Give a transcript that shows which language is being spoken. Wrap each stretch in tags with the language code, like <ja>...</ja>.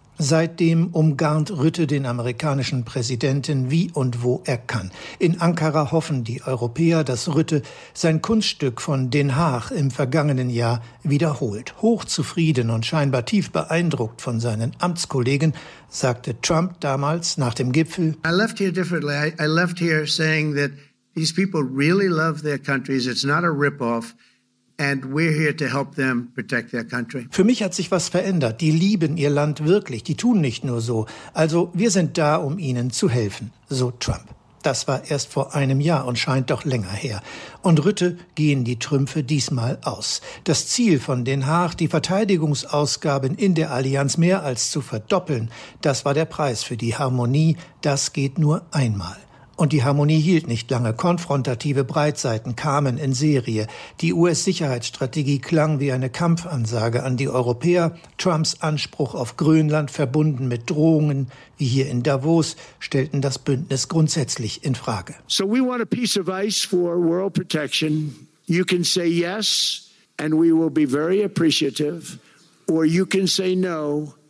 <de>Seitdem umgarnt Rutte den amerikanischen Präsidenten wie und wo er kann. In Ankara hoffen die Europäer, dass Rutte sein Kunststück von Den Haag im vergangenen Jahr wiederholt. Hochzufrieden und scheinbar tief beeindruckt von seinen Amtskollegen, sagte Trump damals nach dem Gipfel:</de> <en>I left here differently. I left here saying that these people really love their countries. It's not a rip-off. And we're here to help them protect their country.</en> <de>Für mich hat sich was verändert. Die lieben ihr Land wirklich. Die tun nicht nur so. Also wir sind da, um ihnen zu helfen, so Trump. Das war erst vor einem Jahr und scheint doch länger her. Und Rutte gehen die Trümpfe diesmal aus. Das Ziel von Den Haag, die Verteidigungsausgaben in der Allianz mehr als zu verdoppeln, das war der Preis für die Harmonie. Das geht nur einmal. Und die Harmonie hielt nicht lange. Konfrontative Breitseiten kamen in Serie. Die US-Sicherheitsstrategie klang wie eine Kampfansage an die Europäer. Trumps Anspruch auf Grönland, verbunden mit Drohungen wie hier in Davos, stellten das Bündnis grundsätzlich in Frage.</de> <en>So we want a piece of ice for world protection. You can say yes and we will be very appreciative, or you can say no.</en>